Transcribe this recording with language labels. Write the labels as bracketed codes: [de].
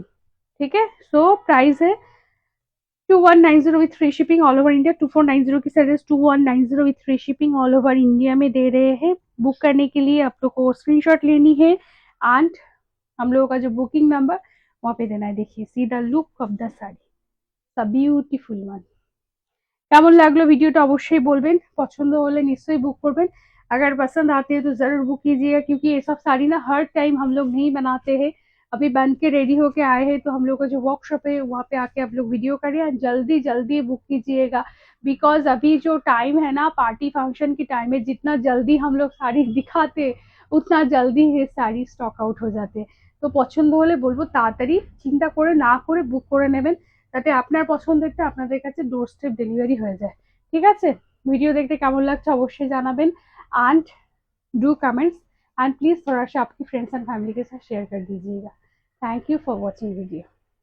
[hi] ठीक है, so price है 2190 [en] With free shipping all over India. [hi] 2490 की service 2190 [en] with free shipping all over India [hi] में दे रहे हैं। बुक करने के लिए आप लोग को स्क्रीनशॉट लेनी है एंड हम लोगों का जो बुकिंग नंबर वहाँ पे देना है। देखिए [en] See the look of the sari, the beautiful one. [bn] কেমন লাগলো ভিডিওটা অবশ্যই বলবেন, পছন্দ হলে নিশ্চয়ই बुक করবেন। [hi] अगर पसंद आते हैं तो जरूर बुक कीजिएगा, क्योंकि ये सब साड़ी ना हर टाइम हम लोग नहीं बनाते हैं। अभी बन के रेडी होके आए हैं, तो हम लोग का जो वर्कशॉप है वहाँ पे आके आप लोग वीडियो करिए, जल्दी जल्दी बुक कीजिएगा। बिकॉज अभी जो टाइम है ना पार्टी फंक्शन की टाइम है, जितना जल्दी हम लोग साड़ी दिखाते उतना जल्दी ये साड़ी स्टक आउट हो जाते। [bn] তো পছন্দ হলে বলবো তাড়াতাড়ি চিন্তা করে না করে বুক করে নেবেন, যাতে আপনার পছন্দেরটা আপনাদের কাছে ডোর স্টেপ ডেলিভারি হয়ে যায়। ঠিক আছে, ভিডিও দেখতে কেমন লাগছে অবশ্যই জানাবেন [hi] and do comments and please थोड़ा सा आपकी फ्रेंड्स एंड फैमिली के साथ शेयर कर दीजिएगा। [en] Thank you for watching video.